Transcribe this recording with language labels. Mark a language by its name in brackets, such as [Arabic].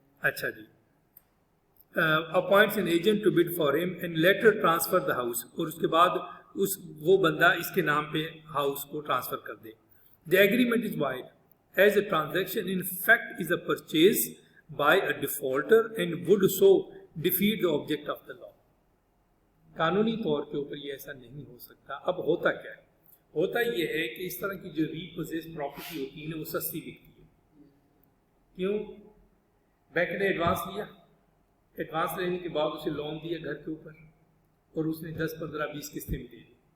[English] اچھا جی، appoints an agent to bid for him and later transfer the house. [Urdu] اور اس کے بعد وہ بندہ اس کے نام پہ ہاؤس کو ٹرانسفر کر دے. [English] The agreement is void as a transaction in fact is a purchase by a defaulter and would so defeat the object of the law. [Urdu] قانونی طور کے اوپر یہ ایسا نہیں ہو سکتا. اب ہوتا کیا ہے؟ ہوتا یہ ہے کہ اس طرح کی جو ریپوزیس پراپرٹی ہوتی ہے نا وہ سستی بکتی ہے. کیوں؟ بینک نے ایڈوانس لیا، ایڈوانس لینے کے بعد اسے لون دیا گھر کے اوپر اور اس نے 10 15 20 قسطیں بھی دے دی.